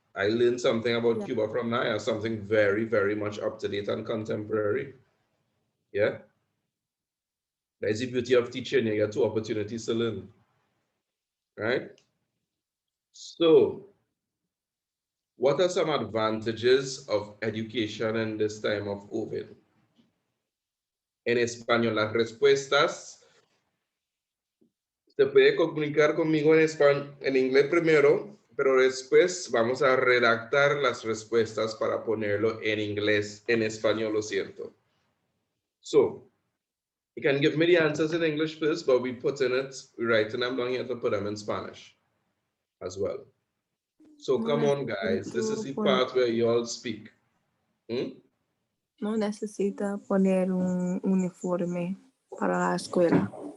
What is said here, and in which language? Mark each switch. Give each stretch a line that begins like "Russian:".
English: I learned something about Cuba from Naya, something very, very much up to date and contemporary. Yeah? That is the beauty of teaching. You get two opportunities to learn. Right? So, what are some advantages of education in this time of COVID?
Spanish: En español, las respuestas. Se puede comunicar conmigo en español, en inglés primero, pero después vamos a redactar las respuestas para ponerlo en inglés, en español, lo siento.
English: So, you can give me the answers in English first, but we're writing them down here to put them in Spanish as well. So come on, guys. This is the part where you all speak.
Spanish: No necesita poner un uniforme para la escuela.